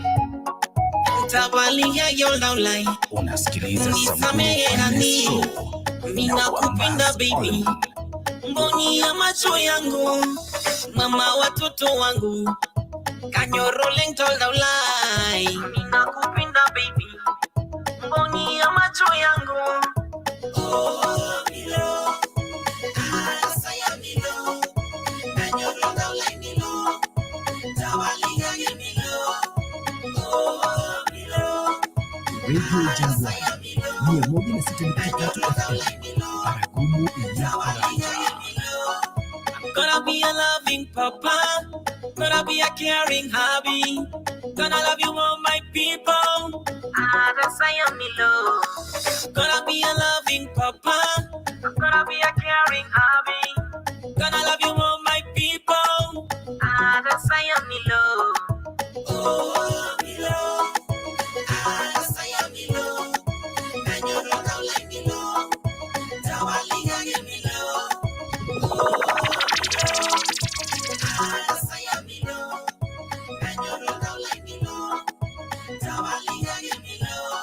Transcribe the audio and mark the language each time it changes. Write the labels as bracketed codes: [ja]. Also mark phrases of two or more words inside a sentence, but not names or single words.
[saq] Tawalia yo laulai. [sw] Unasikiliza Samburu Show Mina kupenda baby, mboni ya macho yangu, mama watoto wangu, [saq] kanyoroleng toldaulai. [sw] Mina kupenda baby, mboni ya macho yangu. [saq] Oh, Milo, saya Milo, kanyoroldaulai Milo, tawaliga ya Milo. Oh, Milo, [sw] Radio Jangwa 106.3 FM Baragumu ya [en] Gonna be a loving papa, gonna be a caring hubby, gonna love you all my people. Gonna be a loving papa, gonna be a caring hubby, gonna love you all my people. [saq] Oh, Milo, saya Milo, kanyoroldaulai Milo, tawaliga ya Milo. Oh, Milo, saya Milo, kanyoroldaulai Milo, tawaliga ya Milo.